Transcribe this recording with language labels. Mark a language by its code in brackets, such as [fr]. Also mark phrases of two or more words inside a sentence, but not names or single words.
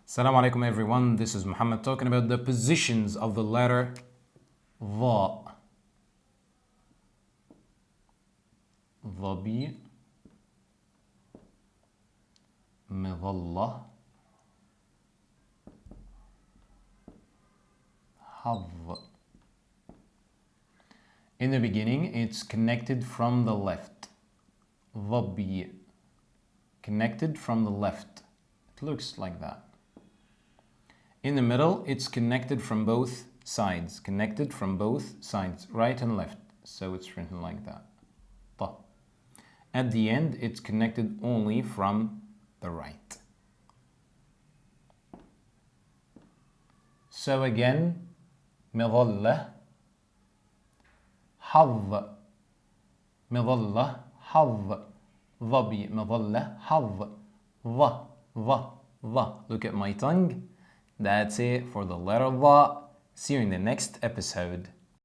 [ar] السلام عليكم [en] everyone, this is Mohamed talking about the positions of the letter ظا. [ar] ظبي مظلة حظ. [en] In the beginning, it's connected from the left. ظبي, connected from the left. It looks like that. In the middle, it's connected from both sides. Connected from both sides, right and left. So it's written like that. [ar] طا. [en] At the end, it's connected only from the right. So again, [ar] مظلة حظ. مظلة حظ. ظبي مظلة حظ. [en] ظ. Look at my tongue. That's it for the letter ظا. See you in the next episode.